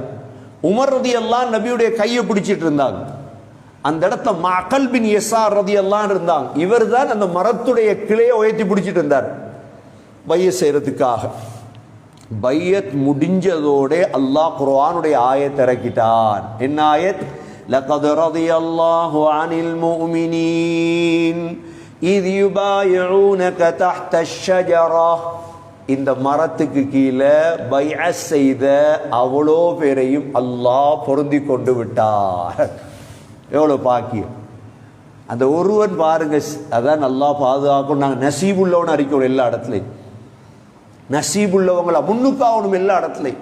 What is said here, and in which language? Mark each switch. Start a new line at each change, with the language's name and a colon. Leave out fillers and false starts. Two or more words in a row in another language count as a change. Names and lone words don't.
Tamil: உமர்
Arabic: رضي الله عنه
Tamil: நபியுடைய கையை பிடிச்சிட்டு இருந்தாங்க. அந்த இடத்துல மஅகல் பின் யஸார்
Arabic: رضي الله عنه
Tamil: இருந்தாங்க. இவர் தான் அந்த மரத்துடைய கிளையை உயர்த்தி பிடிச்சிட்டு இருந்தார் பைய செய்யறதுக்காக. பையத் முடிஞ்சதோட அல்லாஹ் குர்ஆனுடைய ஆயத்தை இறக்கிட்டான். என்ன ஆயத்?
Arabic: لقد رضي الله عن المؤمنين إذ يبايعونك تحت الشجرة.
Tamil: இந்த மரத்துக்கு கீழே பைஅத் செய்த அவ்வளோ பேரையும் அல்லாஹ் பொருந்தி கொண்டு விட்டார். எவ்வளவு பாக்கியம்! அந்த ஒருவன் பாருங்க, அதான் அல்லாஹ் பாதுகாக்கும். நாங்கள் நசீபுள்ளவன் அறிக்கணும் எல்லா இடத்துலையும், நசீபுள்ளவங்களா முன்னுக்காகணும் எல்லா இடத்துலையும்.